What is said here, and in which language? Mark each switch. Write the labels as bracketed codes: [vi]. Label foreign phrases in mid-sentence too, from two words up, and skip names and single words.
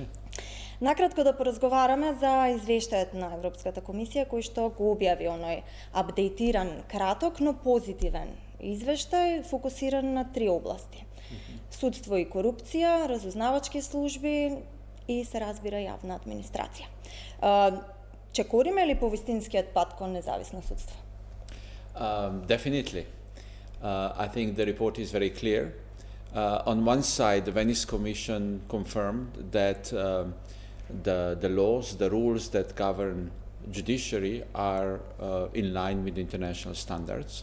[mk] Накратко да поразговараме за извештајот на Европската комисија кој што го објави оној апдейтиран, краток, но позитивен извештај фокусиран на три области. Судство и корупција, разузнавачки служби и се разбира јавна администрација. Чекориме ли по вистинскиот пат кон независно судство? [en] Definitely. I think the report is very clear. On one side, the Venice Commission confirmed that the laws, the rules that govern judiciary are in line with international standards.